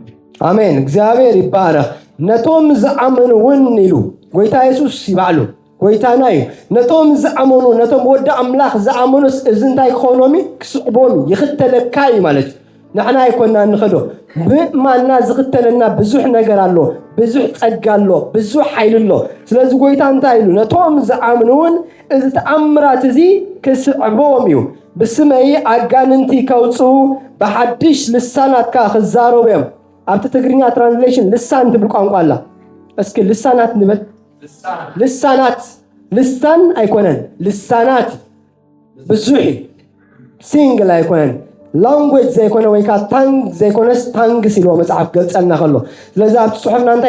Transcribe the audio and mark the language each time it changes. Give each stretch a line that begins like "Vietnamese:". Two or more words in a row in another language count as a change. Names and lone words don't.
Tigrinya: አሜን እግዚአብሔር ይባረክ ነቶም ዝኣመኑ ውን ኢሉ ጎይታ ኢየሱስ ይባዕሉ ጎይታና እዩ ነቶም ዝኣመኑ ነቶም ወዲ አምላኽ ዝኣመኑስ እዚ እንታይ ክኾኖም ክስዕቦም ይኽተለካይ ማለት ንሕና ይኮና ንኸዶ ብማና ዝኽተለና ብዙሕ ነገር አሎ ብዙሕ ጸጋ አሎ ብዙሕ ኃይል አሎ ስለዚህ ጎይታ እንታይ ኢሉ ነቶም ዝኣመኑን እዚ ተኣምራት እዚ ክስዕቦም እዩ ብስመይ አጋንንቲ ከውፁ በሐድሽ ልሳናትካ ክዛረቦም ኣብቲ ትግርኛ ትራንስሌሽን ልሳን ትብል ቋንቋ አላ እስኪ ልሳናት ንበል ልሳናት ልሳን አይኮነን ልሳናት ብዙሕ ሲንግል አይኮነን ላንጉዌጅ ዘይኮነ ወይካ ታንግ ዘይኮነስ ታንግ ሲሎ መጽሐፍ ገልጸልና ከሎ ስለዚህ ኣብ ጽሑፍና እንታይ